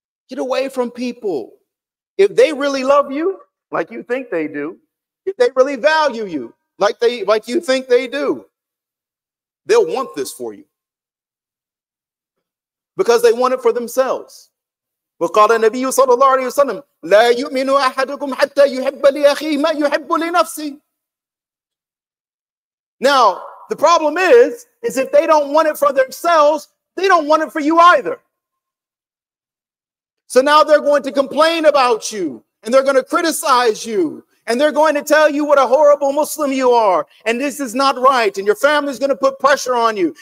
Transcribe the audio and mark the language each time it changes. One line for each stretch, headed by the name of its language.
English: Get away from people. If they really love you, like you think they do, if they really value you, like you think they do, they'll want this for you. Because they want it for themselves.
Arabic: وقال النبي صلى الله عليه وسلم لا يؤمن أحدكم حتى يحب لأخيه ما يحب لنفسه.
English: Now, the problem is if they don't want it for themselves, they don't want it for you either. So now they're going to complain about you, and they're going to criticize you, and they're going to tell you what a horrible Muslim you are, and this is not right, and your family's going to put pressure on you.